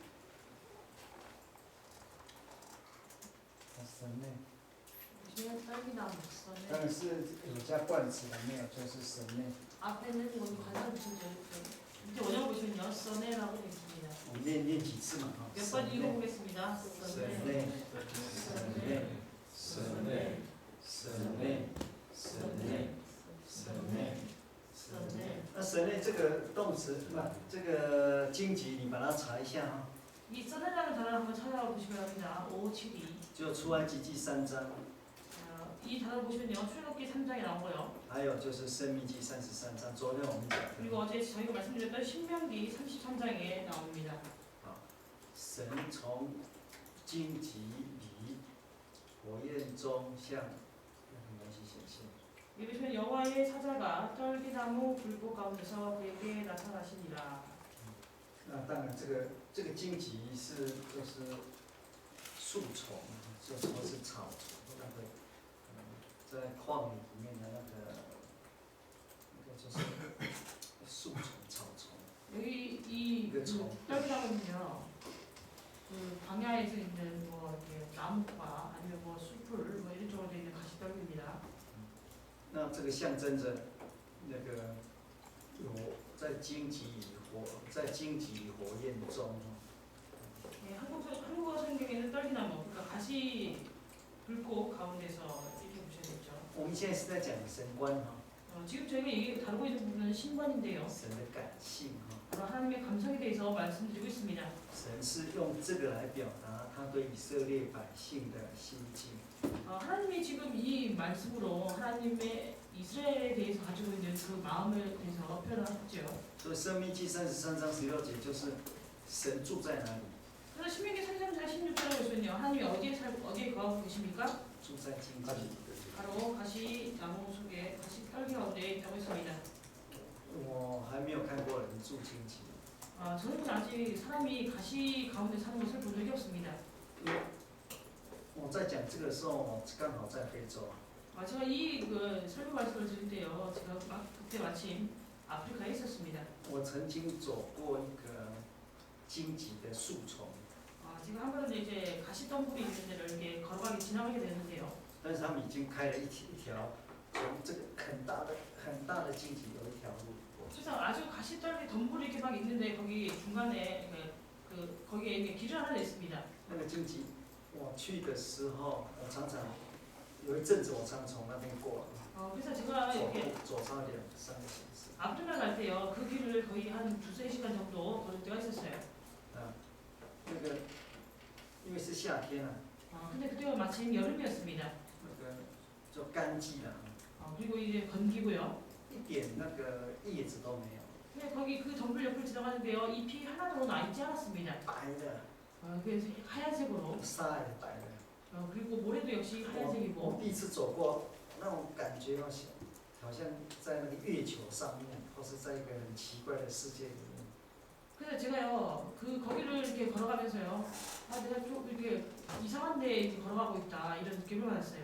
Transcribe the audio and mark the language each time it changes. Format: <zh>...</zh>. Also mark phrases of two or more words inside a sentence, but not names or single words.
<zh>神内，</zh> <ko>보시면 떨기나무</ko> <zh>当</zh> <ko>선에</ko> <zh>然是有加冠词的，没有就是神内。</zh> <ko>앞에는 여기 관상 붙여져 밑에 원형 보시면요, 선에라고 되어 있습니다.</ko> <zh>我们念几次嘛？哈。</zh> <ko>몇 번 읽어보겠습니다.</ko> <zh>神内，神内，神内，神内，神内，神内。</zh> <ko>선에.</ko> <zh>那神内这个动词，不，这个荆棘，你把它查一下哈。</zh> <ko>이 선에라는 단어를 한번 찾아보시면 합니다. 572.</ko> <zh>就出埃及记3章，</zh> <ko>이 단어를 보시면요, 출애굽기 3장에 나오고요.</ko> <zh>还有就是申命记33章，昨天我们讲的。</zh> <ko>그리고 어제 저희가 말씀드렸던 신명기 33장에 나옵니다.</ko> <zh>神从荆棘里火焰中向摩西显现。</zh> <ko>여기 보시면 여호와의 사자가 떨기나무 불꽃 가운데서 그에게 나타나시니라.</ko> <zh>那当然，这个荆棘就是树丛，就说是草丛，那个在旷野里面的那个就是树丛、草丛。</zh> <ko>여기 이 이거 저- 떨기나무는요, 그 광야에서 있는 뭐 이렇게 나무과 아니면 뭐 숲을 뭐 이런 쪽으로 되어 있는 가시떨기입니다.</ko> <zh>那这个象征着那个有在荆棘里火焰中。</zh> <ko>네, 한국어 성경에는 떨기나무, 그러니까 가시 불꽃 가운데서 이렇게 보셔야겠죠.</ko> <zh>我们现在是在讲神观哈，</zh> <ko>지금 저희가 다루고 있는 부분은 신관인데요.</ko> <zh>神的感性哈。</zh> <ko>바로 하나님의 감성에 대해서 말씀드리고 있습니다.</ko> <zh>神是用这个来表达他对以色列百姓的心境。</zh> <ko>하나님이 지금 이 말씀으로 하나님의 이스라엘에 대해서 가지고 있는 그 마음에 대해서 표현하셨죠.</ko> <zh>所以《生命记》33章16节就是神住在哪里？</zh> <ko>그래서 신명기 33장 16절에 보시면요, 하나님이 어디에 거하고 계십니까?</ko> <zh>住在荆棘里。</zh> <ko>바로 가시 나무 속에 가시 떨기 가운데 있다고 했습니다.</ko> <zh>我还没有看过人住荆棘，</zh> <ko>저는 아직 사람이 가시 가운데 사는 것을 본 적이 없습니다.</ko> <zh>因为我在讲这个时候，我刚好在非洲，</zh> <ko>제가 이 설교 말씀을 드릴 때요, 제가 그때 마침 아프리카에 있었습니다.</ko> <zh>我曾经走过一个荆棘的树丛，</zh> <ko>제가 한 번은 이제 가시 덤불이 있는 데를 이렇게 지나가게 되는데요.</ko> <zh>但是他们已经开了一条从这个很大的荆棘有一条路过去，</zh> <ko>그래서 아주 가시 떨기 덤불이 이렇게 막 있는데 거기 중간에 거기에 이렇게 길을 하나 냈습니다.</ko> <zh>那个荆棘，我去的时候，我常常有一阵子我常从那边过，</zh> <ko>그래서 제가 이렇게</ko> <zh>走差点3个小时。</zh> <ko>아프리카 갈 때요, 그 길을 거의 한 2~3시간 정도 걸을 때가 있었어요.</ko> <zh>那个因为是夏天啊，</zh> <ko>근데 그때가 마침 여름이었습니다.</ko> <zh>那个就干季了，</zh> <ko>그리고 이제 건기고요.</ko> <zh>一点那个叶子都没有，</zh> <ko>근데 거기 그 덤불 옆을 지나가는데요, 잎이 하나도 나 있지 않았습니다.</ko> <zh>白的，</zh> <ko>그래서 하얀색으로,</ko> <zh>沙也白的。</zh> <ko>그리고 모래도 역시</ko> <zh>我</zh> <ko>하얀색이고.</ko> <zh>第一次走过，那种感觉好像在那个月球上面，或是在一个很奇怪的世界里面。</zh> <ko>그래서 제가요, 거기를 이렇게 걸어가면서요, 내가 좀 이렇게 이상한 데 이렇게 걸어가고 있다, 이런 느낌을 받았어요.</ko>